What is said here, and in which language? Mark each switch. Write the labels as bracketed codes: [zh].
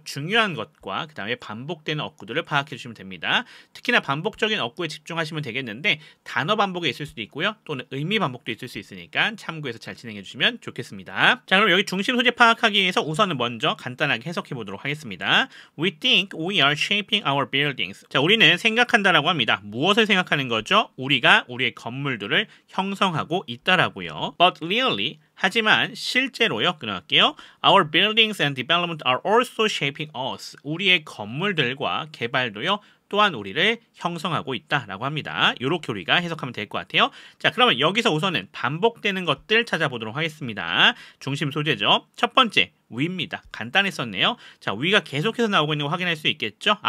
[ko] 중요한 것과 그 다음에 반복되는 어구들을 파악해 주시면 됩니다. 특히나 반복적인 어구에 집중하시면 되겠는데 단어 반복이 있을 수도 있고요. 또는 의미 반복도 있을 수 있으니까 참고해서 잘 진행해 주시면 좋겠습니다. 자, 그럼 여기 중심 소재 파악하기 위해서 우선은 먼저 간단하게 해석해 보도록 하겠습니다. [en] We think we are shaping our buildings. [ko] 자, 우리는 생각한다라고 합니다. 무엇을 생각하는 거죠? 우리가 우리의 건물들을 형성하고 있다라고요. [en] But really, [ko] 하지만 실제로요. 끊어갈게요. [en] Our buildings and development are also shaping us. [ko] 우리의 건물들과 개발도요. 또한 우리를 형성하고 있다라고 합니다. 이렇게 우리가 해석하면 될 것 같아요. 자, 그러면 여기서 우선은 반복되는 것들 찾아보도록 하겠습니다. 중심 소재죠. 첫 번째, 위입니다. 간단했었네요. 자, 위가 계속해서 나오고 있는 거 확인할 수 있겠죠?